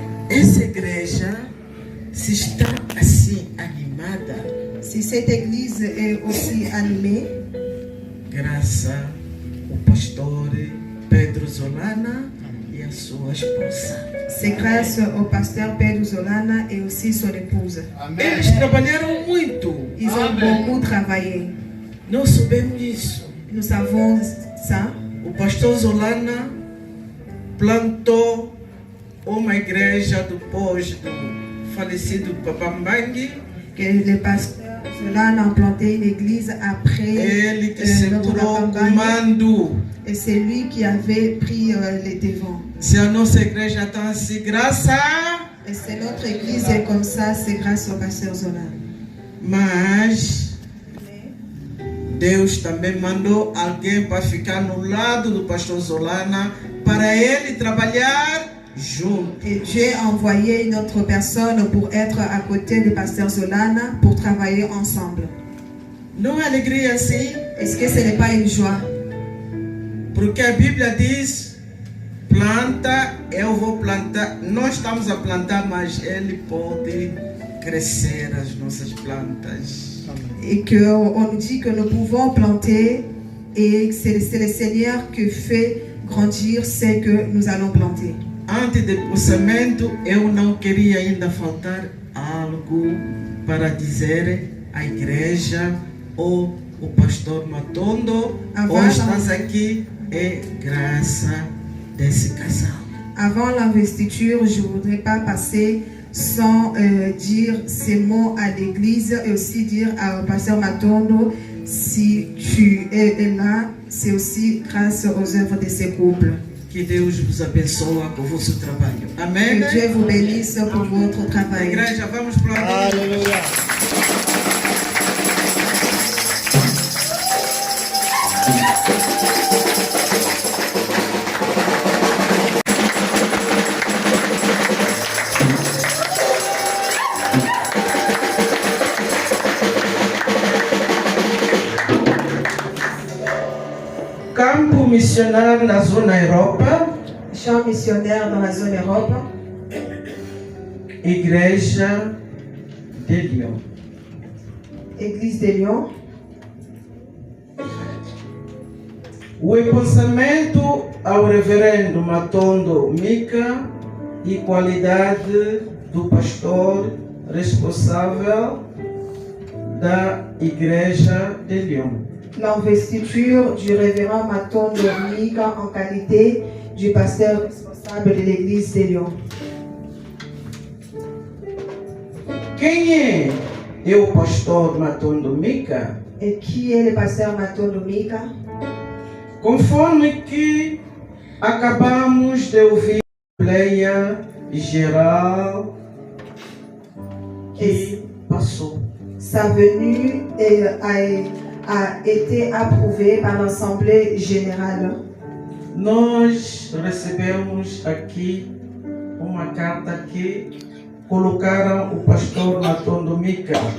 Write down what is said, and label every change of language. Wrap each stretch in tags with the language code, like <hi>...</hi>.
<pt>Essa igreja se está assim animada,</pt> <fr>si cette église est aussi animée,</fr> <pt>graças ao pastor Pedro Zolana e a sua esposa.</pt> <fr>C'est grâce au pasteur Pedro Zolana et aussi son épouse.</fr> <pt>Eles trabalharam muito.</pt> <fr>Ils ont beaucoup travaillé.</fr> <pt>Nós sabemos isso.</pt> <fr>Nous savons ça.</fr> <pt>O pastor Zolana plantou uma igreja depois do falecido Papambangi.</pt> <fr>Que le pasteur Zolana a planté une église après</fr> <pt>Ele que segurou o</pt> <fr>Papambangi.</fr> <pt>comando.</pt> <fr>Et c'est lui qui avait pris les devants.</fr> <pt>Se a nossa igreja está assim, graças.</pt> <fr>Et c'est notre église est comme ça, c'est grâce au pasteur Zolana.</fr> <pt>Mas Deus também mandou alguém para ficar no lado do pastor Zolana para ele trabalhar junto.</pt> <fr>Et Dieu a envoyé une autre personne pour être à côté du pasteur Zolana pour travailler ensemble.</fr> <pt>Não é alegria assim?</pt> <fr>Est-ce que ce n'est pas une joie?</fr> <pt>Porque a Bíblia diz: planta, eu vou plantar. Nós estamos a plantar, mas Ele pode crescer as nossas plantas.</pt> <fr>Et qu'on nous dit que nous pouvons planter et c'est le Seigneur qui fait grandir ce que nous allons planter.</fr> <pt>Antes do possamento, eu não queria ainda faltar algo para dizer à igreja ou o pastor Matondo. Hoje estás aqui é graça desse casal.</pt> <fr>Avant l'investiture, je ne voudrais pas passer sans dire ces mots à l'église et aussi dire au pasteur Matondo, si tu es là, c'est aussi grâce aux œuvres de ces couples.</fr> <pt>Que Deus vos abençoe com o vosso trabalho. Amém.</pt> <fr>Que Dieu vous bénisse pour votre travail.</fr> <pt>Igreja, vamos para Aleluia. Campo missionário na zona Europa.</pt> <fr>Champ missionnaire dans la zone Europe.</fr> <pt>Igreja de Lyon.</pt> <fr>Église de Lyon.</fr> <pt>O empossamento ao reverendo Matondo Mika e qualidade do pastor responsável da Igreja de Lyon.</pt> <fr>L'investiture du révérend Matondo Mika en qualité du pasteur responsable de l'église de Lyon.</fr> <pt>Quem é o pastor Matondo Mika?</pt> <fr>Et qui est le pasteur Matondo Mika?</fr> <pt>Conforme que acabamos de ouvir a Assembleia Geral que passou.</pt> <fr>Sa venue a été approuvée par l'Assemblée générale.</fr> <pt>Nós recebemos aqui uma carta que colocaram o pastor Matondo Mika.</pt>